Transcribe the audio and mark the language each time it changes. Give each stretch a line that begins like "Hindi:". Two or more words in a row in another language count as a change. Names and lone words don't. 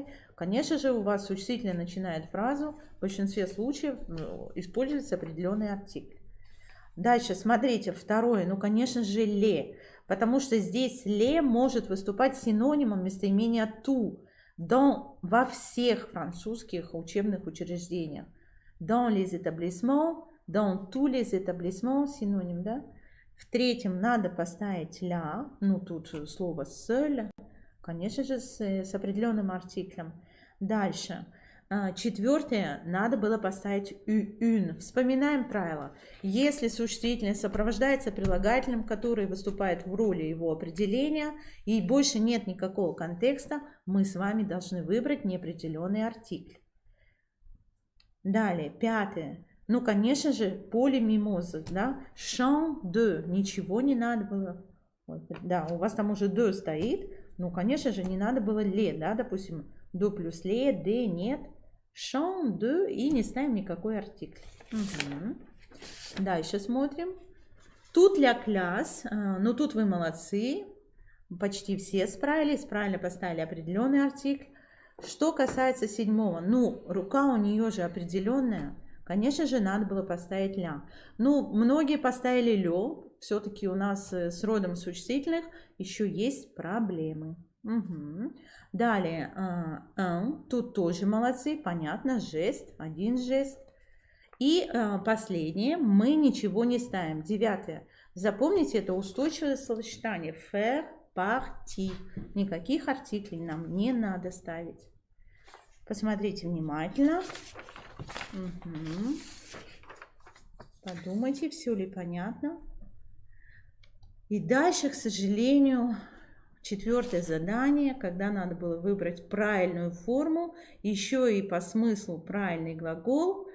Russian: Конечно же, у вас существительное начинает фразу, в большинстве случаев используется определенный артикль. Дальше, смотрите, второе, ну, конечно же, ле, потому что здесь ле может выступать синонимом местоимения ту. во всех французских учебных учреждениях.
French: Dans les établissements, dans tous les établissements,
Russian: синоним, да? В третьем надо поставить ля, ну тут слово seul, конечно же, с определенным артиклем. Дальше. Четвертое, надо было поставить une. Вспоминаем правило. Если существительное сопровождается прилагательным, который выступает в роли его определения, и больше нет никакого контекста, мы с вами должны выбрать неопределенный артикль. Далее, пятое. Ну, конечно же, полимимоза, да?
French: Chant de.
Russian: Ничего не надо было. Вот, да, у вас там уже de стоит. Ну, конечно же, не надо было le, да, допустим, do плюс le, de нет.
French: Chant de
Russian: и не ставим никакой артикль. Угу. Дальше смотрим. Тут
French: la classe.
Russian: Ну, тут вы молодцы. Почти все справились. Правильно поставили определенный артикль. Что касается седьмого. Ну, рука у нее же определенная. Конечно же, надо было поставить ля. Ну, многие поставили лё. Все-таки у нас с родом существительных еще есть проблемы. Угу. Далее, тут тоже молодцы, понятно, жест, один жест. И последнее, мы ничего не ставим. Девятое. Запомните, это устойчивое словосочетание.
French: Faire partie.
Russian: Никаких артиклей нам не надо ставить. Посмотрите внимательно. Угу. Подумайте, все ли понятно. И дальше, к сожалению, четвертое задание, когда надо было выбрать правильную форму, еще и по смыслу правильный глагол.